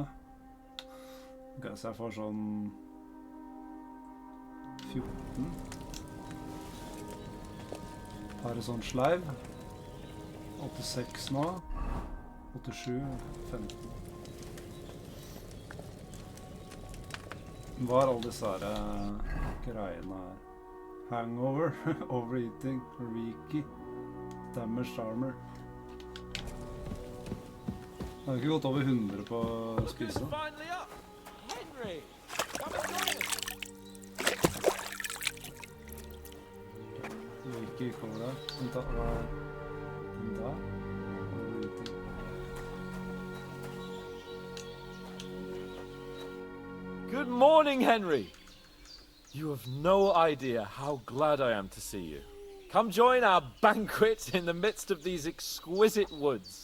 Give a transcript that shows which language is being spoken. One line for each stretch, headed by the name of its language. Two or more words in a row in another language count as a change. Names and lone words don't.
Norwegian: Ok, så jeg får sånn 14. Har en sånn sleiv. 86 nå. 87, 15. Hva er alle disse her greiene her?
English: Hangover, overeating, reiki, damaged armor.
Norwegian: Jeg har ikke gått over 100 på å spise.
English: Finally up! Henry! Come and join us!
Norwegian: Reiki kommer der. Vent da, hva er den der?
English: Overeating. Good morning, Henry. You have no idea how glad I am to see you. Come join our banquet in the midst of these exquisite woods.